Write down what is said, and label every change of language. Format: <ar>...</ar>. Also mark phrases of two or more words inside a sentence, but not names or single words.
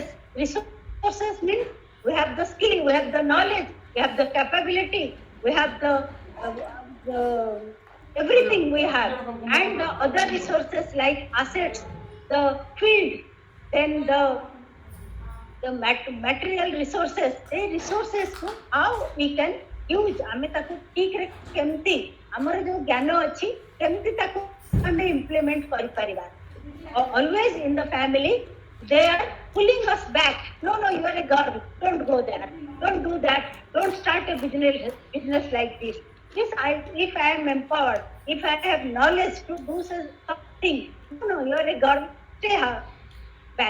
<en>Resources means we have the skill, we have the knowledge, we have the capability, we have the everything we have, and the other resources like assets, the field, then the material resources, how we can use,</en> <or>ଆମେ ତାକୁ ଠିକରେ କେମିତି ଆମର ଯୋଉ ଜ୍ଞାନ ଅଛି କେମିତି ତାକୁ ଆମେ implement କରିପାରିବା.</or> <en>Always in the family they are pulling us back. No, you are a girl, don't go there, don't do that, don't start a business like this. If I am empowered, if I have knowledge to do something, no, you are a girl, stay back.</en>